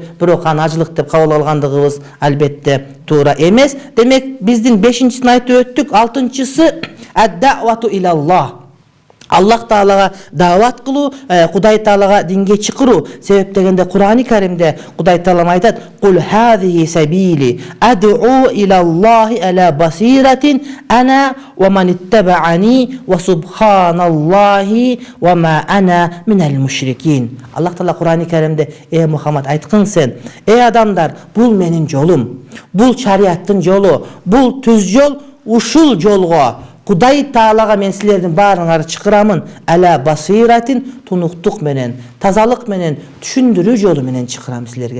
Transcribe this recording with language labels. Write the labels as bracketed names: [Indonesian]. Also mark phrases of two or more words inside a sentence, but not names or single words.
[Kyrgyz] Бирок аны ажылык деп кабыл алгандыгыбыз албетте туура эмес. Демек, биздин 5-чисин айтып өттүк, 6-чысы [Arabic] الدعوة إلى الله. [Kyrgyz] Аллах Таалага даават кылуу, Кудай Таалага динге чакыруу. Себеп дегенде Кур'ани Каримде Кудай Таалам айтат: [Arabic] "قل هذه سبيلي أدعو إلى الله على بصيرة أنا ومن اتبعني وسبحان الله وما أنا من المشركين." [Kyrgyz] Аллах Таала Кур'ани Каримде: Мухаммад, айткын сен, адамдар, бул менин жолум, бул шариаттын жолу, бул түз жол, ушул жолго Кудай Таалага мен силердин баарыңарды чакырамын. [Arabic] على بصيرة, [Kyrgyz] тунуктук менен, тазалык менен, түшүндүрүү жолу менен чакырам силерге.